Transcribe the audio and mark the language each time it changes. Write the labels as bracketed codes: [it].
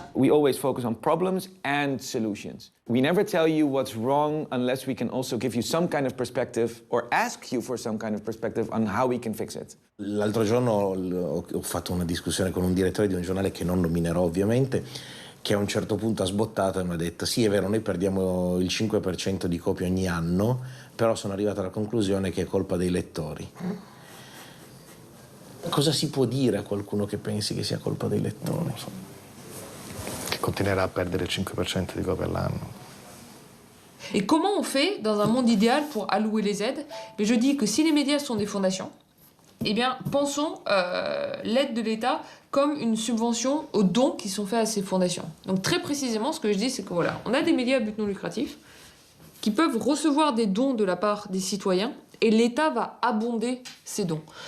[en] always focus on problems and solutions. We never tell you what's wrong unless we can also give you some kind of perspective or ask you for some kind of perspective on how we can fix it. [it] L'altro giorno ho fatto una discussione con un direttore di un giornale che non nominerò ovviamente, che a un certo punto ha sbottato e mi ha detto sì, è vero, noi perdiamo il 5% di copie ogni anno, però sono arrivato alla conclusione che è colpa dei lettori. Cosa si può dire a qualcuno che pensi che sia colpa dei lettori? Non lo so. Che continuerà a perdere il 5% di copie all'anno. [fr] Et comment on fait dans un monde idéal pour allouer les aides? Mais je dis que si les médias sont des fondations, eh bien, pensons l'aide de l'État comme une subvention aux dons qui sont faits à ces fondations. Donc très précisément, ce que je dis, c'est que voilà, on a des médias à but non lucratif qui peuvent recevoir des dons de la part des citoyens et l'État va abonder ces dons.